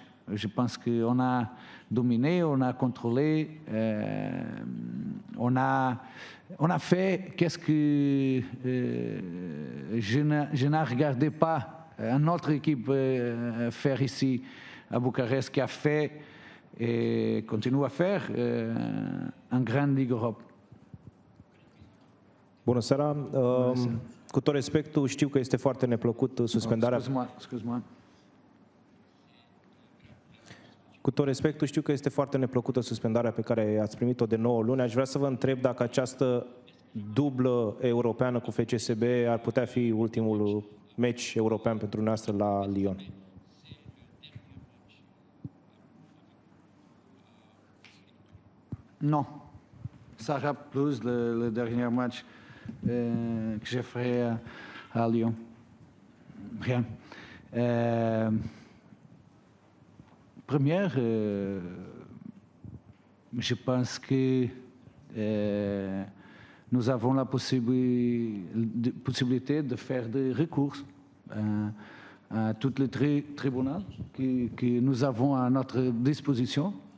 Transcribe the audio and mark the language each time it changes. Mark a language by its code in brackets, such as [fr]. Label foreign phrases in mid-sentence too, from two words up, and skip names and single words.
[fr] Je pense qu'on a dominé, on a contrôlé, on a fait qu'est-ce que je n'ai regardé pas une autre équipe faire ici à Bucarest, qui a fait et continue à faire en grande Ligue Europe. [ro] Bună seara. Cu tot respectul, știu că este foarte neplăcut suspendarea. [fr] Excuse-moi. [ro] Cu tot respectul, știu că este foarte neplăcută suspendarea pe care ați primit-o de 9 luni. Aș vrea să vă întreb dacă această dublă europeană cu FCSB ar putea fi ultimul meci european pentru noastră la Lyon. [fr] Non, ça sera plus le dernier match que je ferai à Lyon. Rien. Première, je pense que nous avons la possibilité de faire des recours à tous les tribunaux que nous avons à notre disposition.